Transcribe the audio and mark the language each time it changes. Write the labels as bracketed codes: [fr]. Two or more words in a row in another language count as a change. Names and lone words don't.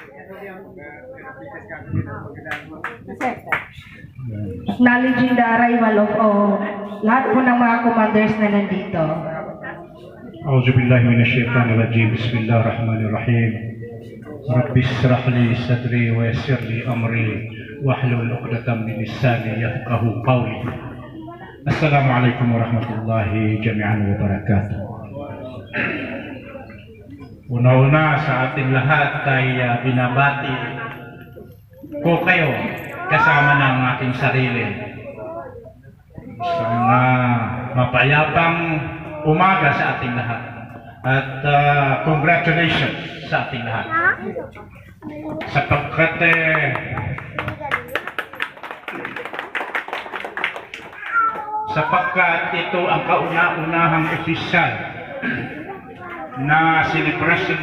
[en] Acknowledging the arrival of [tl] lahat po ng mga commanders na nandito. [ar] أعوذ بالله من الشيطان الرجيم بسم الله الرحمن الرحيم رب اشرح لي صدري ويسر لي أمري واحلل عقدة من لساني يفقهوا قولي السلام عليكم ورحمة الله جميعا وبركاته. [tl] Una-una sa ating lahat ay binabati ko kayo kasama ng aking sarili. Isang mapayapang umaga sa ating lahat at congratulations sa ating lahat sapagkat ito ang kauna-unahang opisyal na celebration